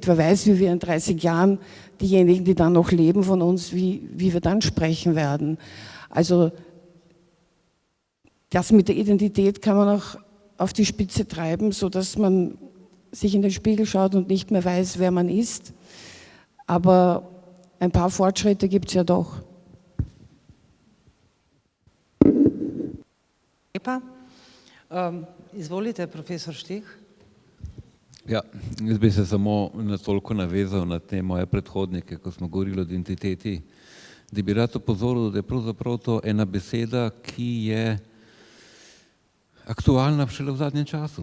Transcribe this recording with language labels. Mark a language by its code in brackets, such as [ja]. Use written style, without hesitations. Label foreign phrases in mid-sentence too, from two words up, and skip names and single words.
[de] Wer weiß, wie wir in 30 Jahren, diejenigen, die dann noch leben von uns, wie wir dann sprechen werden. Also das mit der Identität kann man auch auf die Spitze treiben, sodass man sich in den Spiegel schaut und nicht mehr weiß, wer man ist. Aber ein paar Fortschritte gibt es ja doch. [sl] Izvolite, profesor Štih. Ja, jaz bi se samo toliko navezal na te moje predhodnike, ko smo govorili o identiteti, da bi rad opozoril, da je pravzaprav to ena beseda, ki je aktualna šele v zadnjem času.